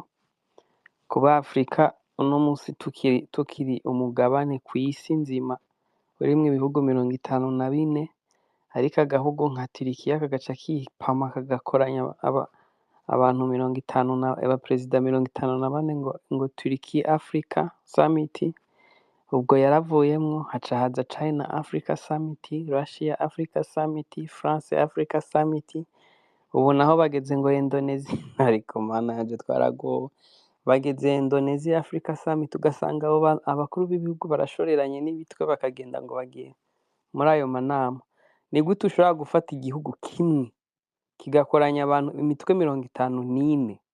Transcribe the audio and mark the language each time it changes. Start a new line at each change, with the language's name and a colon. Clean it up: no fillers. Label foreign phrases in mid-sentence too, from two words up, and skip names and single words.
Rundi: Kuba Afrika uno munsi tukiri umugabane kw'isi nzima urimwo ibihugu 54, ariko agahugu nka Turikiya kagaca kipama kagakoranya abantu 50 abaperezida 54 ngo Turkey Africa Summit. Ubwo yaravuyemwo haca haza China Africa Summit, Russia Africa Summit, France Africa Summit. Ubu naho bageze ngo Indonesia, ariko mana yaje twaragowe, bageze Indonesia Africa Summit. Ugasanga abo abakuru b'ibihugu barashoreranye n'ibitwe bakagenda ngo bagiye muri ayo manama. Ni gute ushobora gufata igihugu kimwe kigakoranya abantu imitwe 54?